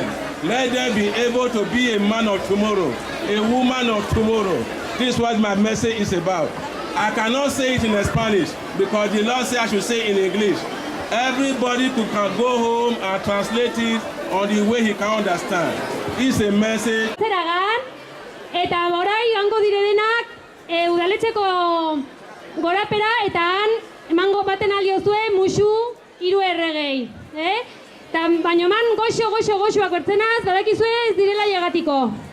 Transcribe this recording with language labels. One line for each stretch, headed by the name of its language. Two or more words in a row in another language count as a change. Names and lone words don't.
English: Let them be able to be a man of tomorrow, a woman of tomorrow. This is what my message is about. I cannot say it in Spanish because the Lord said I should say it in English. Everybody can go home and translate it on the way he can understand. It's a message.
Basque: Eta orai joango direnak udaletxeko gorapera eta han emango baten aliozue musu 3 erregei. Baina eman goxoak bertzenaz, badakizue ez direla llegatiko.